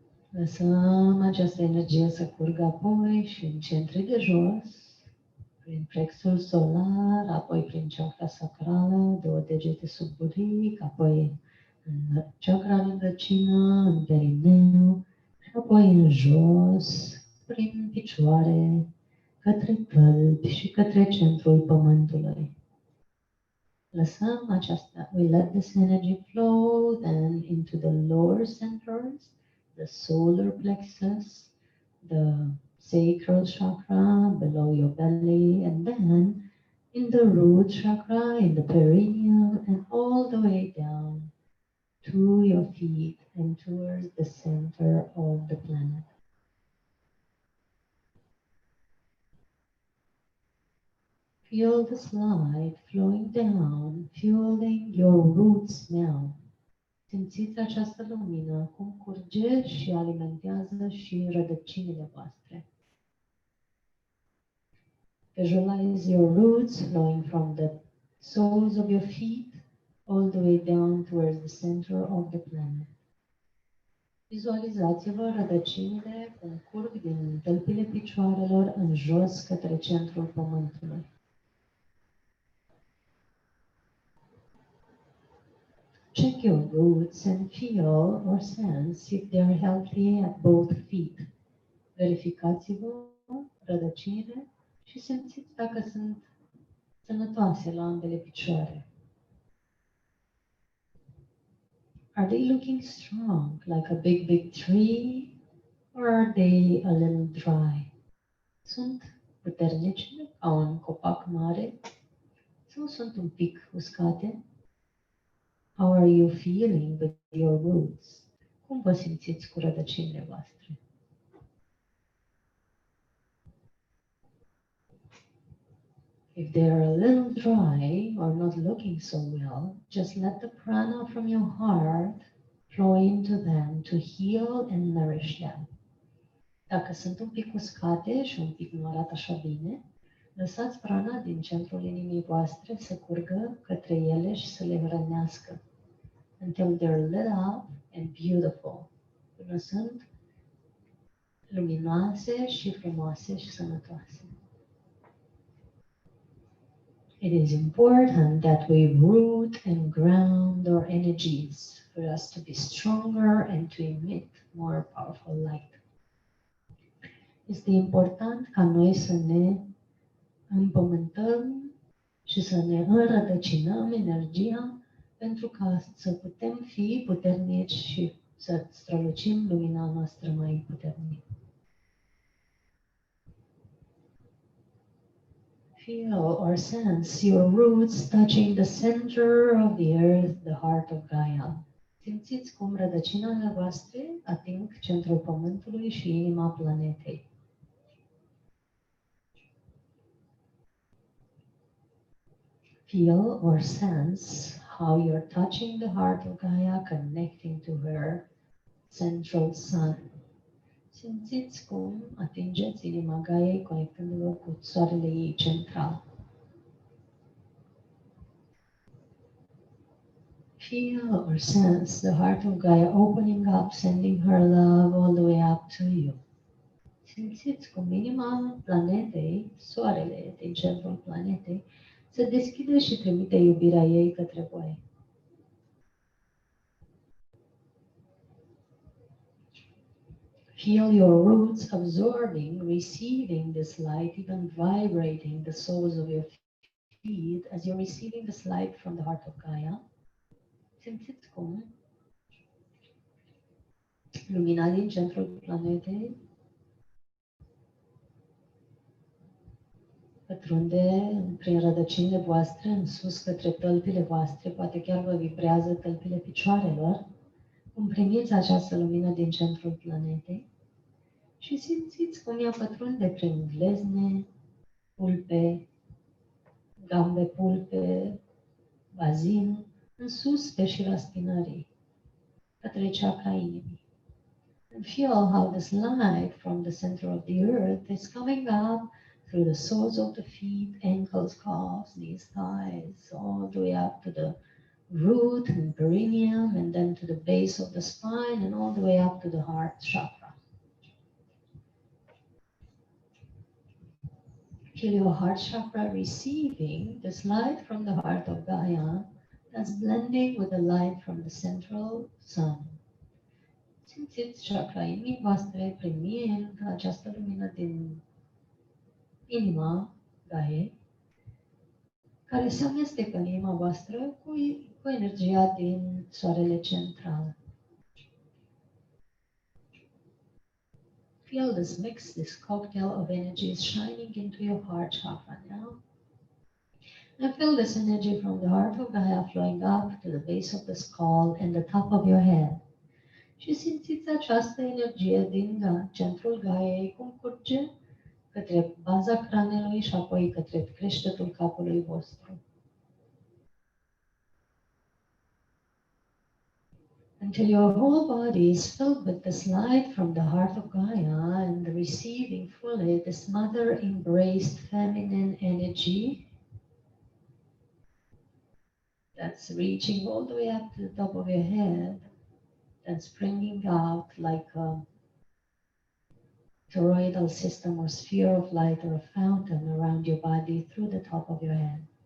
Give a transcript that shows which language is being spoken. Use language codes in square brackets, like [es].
[ro] Lăsăm această energie să curgă apoi și în centrii de jos, prin plexul solar, apoi prin chakra sacrală, 2 degete sub buric, apoi în chakra rădăcină, în perineu, și apoi în jos, prin picioare, către tălpi și către centrul pământului. Lăsăm aceasta, [en] we let this energy flow then into the lower centers, the solar plexus, the sacral chakra below your belly, and then in the root chakra, in the perineum, and all the way down to your feet and towards the center of the planet. Feel this light flowing down, fueling your roots now. [ro] Simțiți această lumină cum curge și alimentează și rădăcinile voastre. [en] Visualize your roots flowing from the soles of your feet all the way down towards the center of the planet. [ro] Vizualizați-vă rădăcinile cum curg din tălpile picioarelor în jos către centrul pământului. [en] Check your roots and feel or sense if they are healthy at both feet. [ro] Verificați-vă rădăcinile și simțiți dacă sunt sănătoase la ambele picioare. [en] Are they looking strong, like a big, big tree, or are they a little dry? [ro] Sunt puternice ca un copac mare sau sunt un pic uscate? [en] How are you feeling with your roots? [ro] Cum vă simțiți cu rădăcinile voastre? [en] If they are a little dry or not looking so well, just let the prana from your heart flow into them to heal and nourish them. [ro] Dacă sunt un pic uscate și un pic nu arată așa bine, lăsați prana din centrul inimii voastre să curgă către ele și să le hrănească. [en] Until they're lit up and beautiful. [ro] Până sunt luminoase și frumoase și sănătoase. [en] It is important that we root and ground our energies for us to be stronger and to emit more powerful light. [ro] Este important ca noi să ne împământăm și să ne înrădăcinăm energia pentru ca să putem fi puternici și să strălucim lumina noastră mai puternic. [en] Feel or sense your roots touching the center of the earth, the heart of Gaia. [ro] Simțiți cum rădăcinile voastre ating centrul pământului și inima planetei. [en] Feel or sense how you're touching the heart of Gaia, connecting to her central sun. [ro] Simțiți cum atingeți inima Gaiei conectându-vă cu soarele ei central. [en] Feel or sense the heart of Gaia opening up, sending her love all the way up to you. [ro] Simțiți cum inima planetei, soarele din centrul planetei, se deschide și trimite iubirea ei către voi. [en] Feel your roots absorbing, receiving this light, even vibrating the soles of your feet as you're receiving this light from the heart of Gaia. [ro] Simțiți cum lumina din centrul planetei pătrunde prin rădăcinile voastre în sus către tălpile voastre, poate chiar vă vibrează tălpile picioarelor. Cum primiți această lumină din centrul planetei și simțiți cum ea pătrunde prin glezne, pulpe, gambe pulpe, bazin, în sus pe șira spinării, către chakra inimii. [en] And feel how this light from the center of the earth is coming up through the soles of the feet, ankles, calves, knees, thighs, all the way up to the root and perineum, and then to the base of the spine, and all the way up to the heart chakra. Feel your heart chakra receiving this light from the heart of Gaia that's blending with the light from the central sun. [ro] Simțiți chakra inimii voastre primind această lumină din inima Gaiei, care se amestecă în inima voastră cu energia din soarele central. [en] Feel this mix, this cocktail of energies shining into your heart chakra now. And feel this energy from the heart of Gaia flowing up to the base of the skull and the top of your head. [ro] Și simțiți această energie din centrul Gaiei cum curge către baza cranelui și apoi către creștetul capului vostru. [en] Until your whole body is filled with this light from the heart of Gaia and receiving fully this mother embraced feminine energy that's reaching all the way up to the top of your head and springing out like a toroidal system or sphere of light or a fountain around your body through the top of your head.